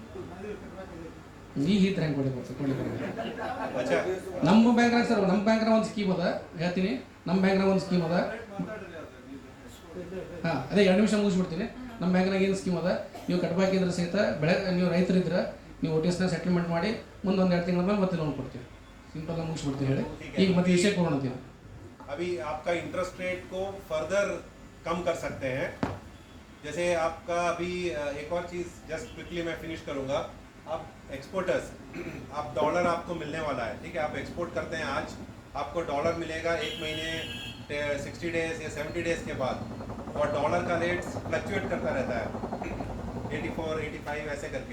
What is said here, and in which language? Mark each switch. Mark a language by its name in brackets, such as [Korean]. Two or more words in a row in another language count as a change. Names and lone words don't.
[Kannada] ಈಗ ಈ ಥರ ಹೆಂಗೆ ಕೊಡ್ಲಿಕ್ಕೆ ನಮ್ಮ ಬ್ಯಾಂಕ್ನಾಗ ಸರ್, ನಮ್ಮ ಬ್ಯಾಂಕ್ನಾಗ ಒಂದು ಸ್ಕೀಮ್ ಅದ, ಹೇಳ್ತೀನಿ. ನಮ್ಮ ಬ್ಯಾಂಕ್ನಾಗ ಒಂದು ಸ್ಕೀಮ್ ಅದ. ಹಾಂ, ಅದೇ 2 ನಿಮಿಷ ಮುಗಿಸ್ಬಿಡ್ತೀನಿ. ನಮ್ಮ ಬ್ಯಾಂಕ್ನಾಗ ಏನು ಸ್ಕೀಮ್ ಅದ, ನೀವು ಕಟ್ಬಾಕಿದ್ರೆ ಸಹಿತ ನೀವು ರೈತರಿದ್ರೆ ನೀವು OTSನ ಸೆಟಲ್ಮೆಂಟ್ ಮಾಡಿ ಮುಂದೆ 1-2 ತಿಂಗಳ ಮೇಲೆ ಮತ್ತೆ ಲೋನ್ ಕೊಡ್ತೀವಿ. ಸಿಂಪಲ್ ಆಗಿ ಮುಗಿಸ್ಬಿಡ್ತೀವಿ ಹೇಳಿ. ಈಗ ಮತ್ತೆ ವಿಷಯ ಕೊಡೋಣ ಅಂತೀವಿ. [Hindi] अभी आपका [English] interest rate [Hindi] को फर्दर कम कर सकते हैं. जैसे आपका अभी एक और चीज़ [English] just quickly [Hindi] मैं फिनिश करूँगा. आप एक्सपोर्टर्स, आप डॉलर आपको मिलने वाला है, ठीक है. आप एक्सपोर्ट करते हैं, आज आपको डॉलर मिलेगा 1 महीने 60 डेज या 70 डेज के बाद और डॉलर का [English] rate fluctuate [Hindi] करता रहता है 84, 85 ऐसे करके।